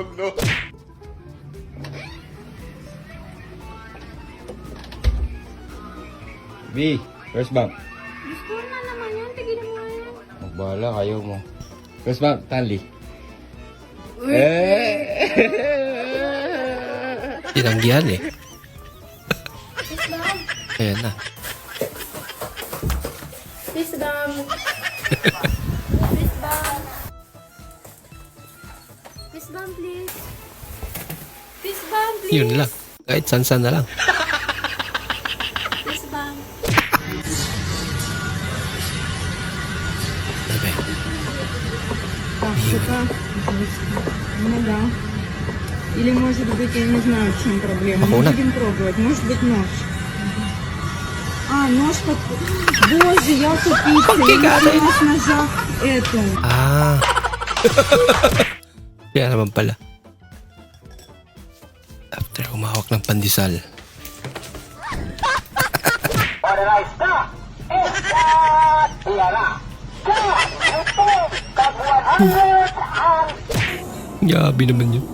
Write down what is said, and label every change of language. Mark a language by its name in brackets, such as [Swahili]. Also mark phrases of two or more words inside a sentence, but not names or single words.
[English] B, first bump. [Filipino] Gusto na naman yun, tigilan mo yan. Magbahala, kayo mo. [English] First bump, [Filipino] Stanley. Tinanggihan eh. Ayan na. [English] Please, Bam. Please, Bam. Please, Bam, please. Please, Bam, please. [Filipino] Yun lang. Kahit san-san na lang. Please, Bam. Ano ba yun? [Russian] Ну да. Или может быть, я не знаю, в чем проблема. Охуенно. Мы будем пробовать. Может быть, нож. А, нож под... Боже, я тупица. Я не знаю, с ножа эту. [Filipino] Ah. Kaya naman pala. After humawak ng pandesal. Gabi naman yun.